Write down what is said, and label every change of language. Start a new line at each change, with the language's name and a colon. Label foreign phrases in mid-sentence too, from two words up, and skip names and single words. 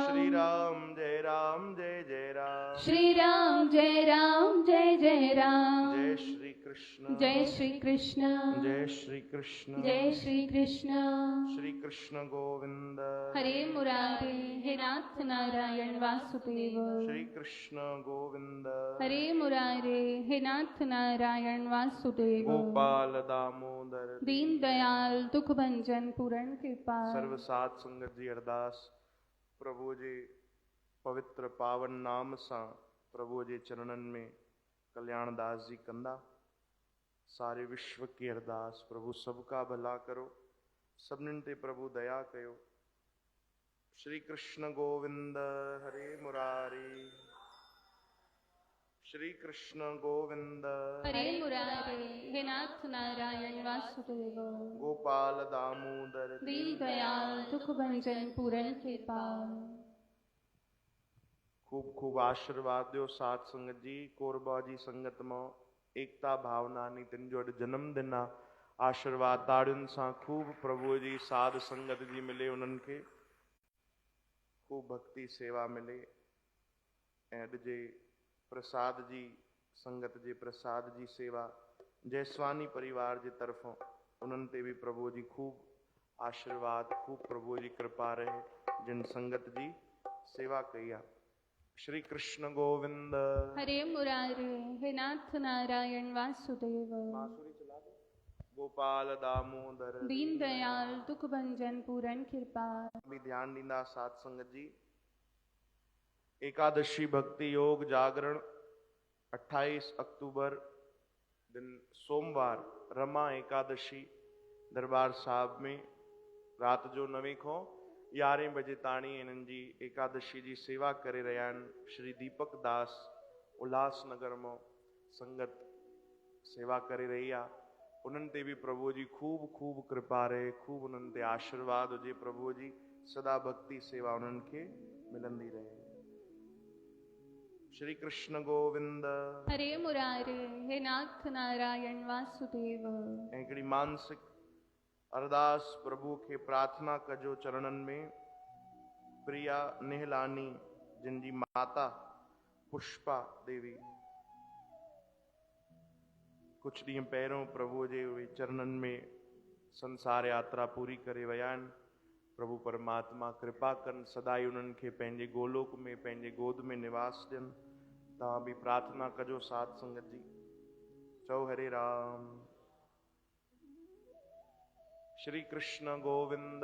Hindi: श्री राम जय राम जय जय राम श्री राम जय राम जय राम। जय श्री कृष्ण जय श्री कृष्ण जय श्री कृष्ण जय श्री कृष्ण।
Sanskrit: श्री कृष्ण गोविंद हरे मुरारे, हे नाथ नारायण वासुदेव, श्री कृष्ण गोविंद हरे मुरारे, हे नाथ नारायण वासुदेव, गोपाल दामोदर दीन दयाल दुख भंजन पूर्ण कृपा।
Sindhi: सर्व सात संगत जी अरदास प्रभु जी पवित्र पावन नाम सा प्रभु जे चरणन में कल्याण दास जी कंदा।
Hindi: सारे विश्व की अरदास प्रभु सबका भला करो,
Sindhi: सबनिन ते प्रभु दया कयो।
Sanskrit: श्री कृष्ण गोविंद हरे मुरारी, श्री कृष्ण गोविंद हरे मुरारे, हे नाथ नारायण वासुदेव, गोपाल दामोदर दीन दयाल दुख भंजन पूर्ण कृपा।
Sindhi: खूब खूब आशीर्वाद दो सात संगत जी। कोरबा जी संगत में एकता भावना नी तिन जो जन्म दिन आशीर्वाद ताड़ियुनि सां खूब प्रभु जी साध संगत जी मिले, उन्हनि खे खूब भक्ति सेवा मिले। ऐं अॼु जे प्रसाद जी संगत जे प्रसाद जी सेवा जयसवानी परिवार जे तरफ़ों उन्हनि ते भी प्रभु जी खूब आशीर्वाद, खूब प्रभु जी कृपा रहे जिन संगत जी सेवा कई आहे।
Sanskrit: श्री कृष्ण गोविंद हरे मुरारे, हे नाथ नारायण वासुदेव, गोपाल दामोदर दीन दयाल दुख भंजन पूर्ण कृपा।
Sindhi: भी ध्यान दींदा सात संगत जी। एकादशी भक्ति योग जागरण 28 अक्टूबर दिन सोमवार रमा एकादशी दरबार साहब में रात जो 9 खां 11 बजे ताणी इन्हनि जी एकादशी जी सेवा करे रहिया आहिनि। श्री दीपक दास उल्हासनगर में संगत सेवा करे रही आहे। उन्हनि ते भी प्रभु जी खूब खूब कृपा रहे, खूब उन्हनि ते आशीर्वाद हुजे। प्रभु जी सदा भक्ति सेवा उन्हनि खे मिलंदी रहे।
Sanskrit: श्री कृष्ण गोविंद हरे मुरारे, हे नाथ नारायण वासुदेव।
Sindhi: ऐं हिकिड़ी मानसिक अरदास प्रभु के प्रार्थना कजो चरणन में। प्रिया नेहलानी जिन जी माता पुष्पा देवी कुछ ॾींहं पहिरों प्रभु जे चरणन में संसार यात्रा पूरी करे विया आहिनि। प्रभु परमात्मा कृपा कनि, सदाई उन्हनि खे पंहिंजे गोलोक में पंहिंजे गोद में निवास ॾियनि। तव्हां भी प्रार्थना कजो साध संगत जी। चओ हरे राम।
Sanskrit: श्री कृष्ण गोविंद